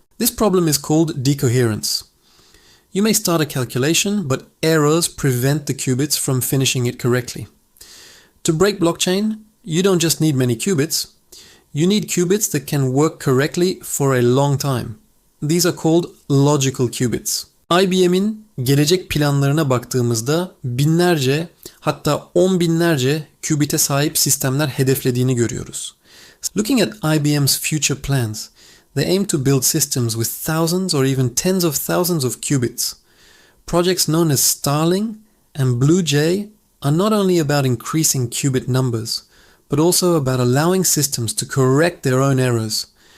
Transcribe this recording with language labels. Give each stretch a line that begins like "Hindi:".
English: This problem is called decoherence. You may start a calculation, but errors prevent the qubits from finishing it correctly. To break blockchain, you don't just need many qubits. You need qubits that can work correctly for a long time. These are called logical qubits.
Turkish: IBM'in gelecek planlarına baktığımızda binlerce, hatta 10 binlerce qubit'e sahip sistemler hedeflediğini görüyoruz.
English: Looking at IBM's future plans, they aim to build systems with thousands or even tens of thousands of qubits. Projects known as Starling and Blue Jay are not only about increasing qubit numbers, but also about allowing systems to correct their own errors.